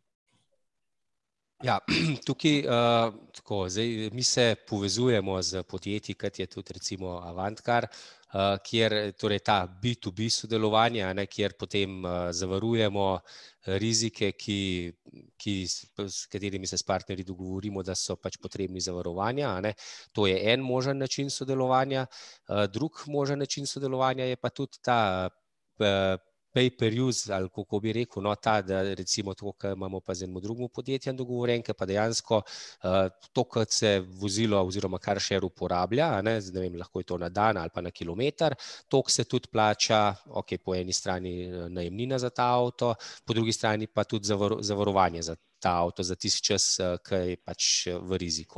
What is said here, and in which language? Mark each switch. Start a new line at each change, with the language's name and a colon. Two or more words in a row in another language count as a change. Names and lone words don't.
Slovenian: Ja, tukaj zdaj mi se povezujemo z podjetji, kot je tudi recimo Avantcar, kjer torej ta B2B sodelovanje, kjer potem zavarujemo rizike, s katerimi se s partnerji dogovorimo, da so pač potrebni zavarovanja. To je en možen način sodelovanja. Drug možen način sodelovanja je pa tudi ta
English: pay per use,
Slovenian: ali kako bi rekel, ta, da recimo to, kar imamo pa z enim drugim podjetjem dogovoren, ker pa dejansko to, kot se vozilo oziroma
English: car share
Slovenian: uporablja, ne vem, lahko je to na dan ali pa na kilometer, to se tudi plača, ok, po eni strani najemnina za ta avto, po drugi strani pa tudi zavarovanje za ta avto, za tisti čas, ki je pač v riziku.